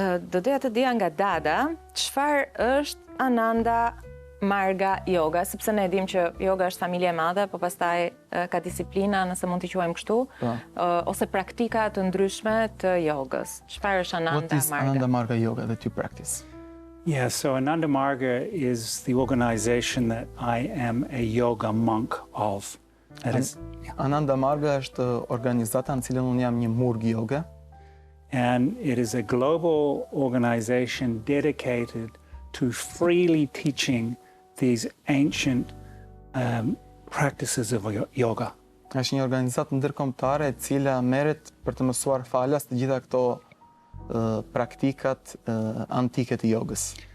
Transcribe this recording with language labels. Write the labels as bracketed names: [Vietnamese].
[Albanian] Do doja të dija nga Dada, çfarë është Ananda Marga yoga, sepse ne dim që yoga është familje e madhe, po pastaj ka disiplina, nëse mund t'i quajmë kështu, ose praktika të ndryshme të jogës. Çfarë është Ananda Marga? [English] What is Ananda Marga yoga that you practice? Yeah, so Ananda Marga is the organization that I am a yoga monk of. [Albanian] Ananda Marga është organizata në cilën unë jam një murg yoga. [English] And it is a global organization dedicated to freely teaching these ancient practices of yoga. [Albanian] Është një organizatë ndërkombëtare e cila merret për të mësuar falas të gjitha këto praktikat antike të jogës.